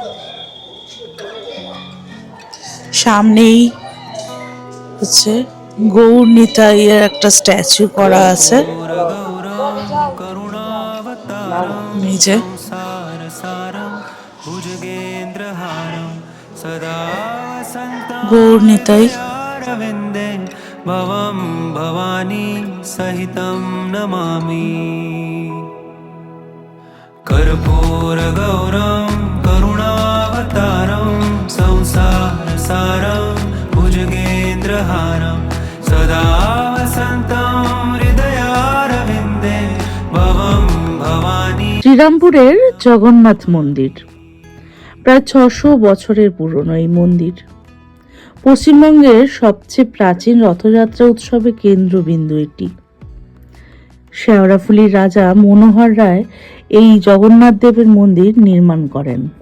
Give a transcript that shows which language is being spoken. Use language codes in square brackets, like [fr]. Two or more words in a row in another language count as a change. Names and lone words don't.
[bn] সামনেই হচ্ছে গৌর নিতাইয়ের একটা স্ট্যাচু করা আছে নিচে। গৌর নিতাই [sa] भवं भवानी सहितं नमामि। कर्पूरगौरं करुणावतारं संसारसारं भुजगेन्द्रहारं सदा वसन्तं हृदयारविन्दे भवं भवानी। [bn] শ্রীরামপুরের জগন্নাথ মন্দির প্রায় 600 বছরের পুরনো এই মন্দির পশ্চিমবঙ্গের সবচেয়ে প্রাচীন রথযাত্রা উৎসবের কেন্দ্রবিন্দু এটি। শেওড়াফুলির রাজা মনোহর রায় এই জগন্নাথ দেবের মন্দির নির্মাণ করেন।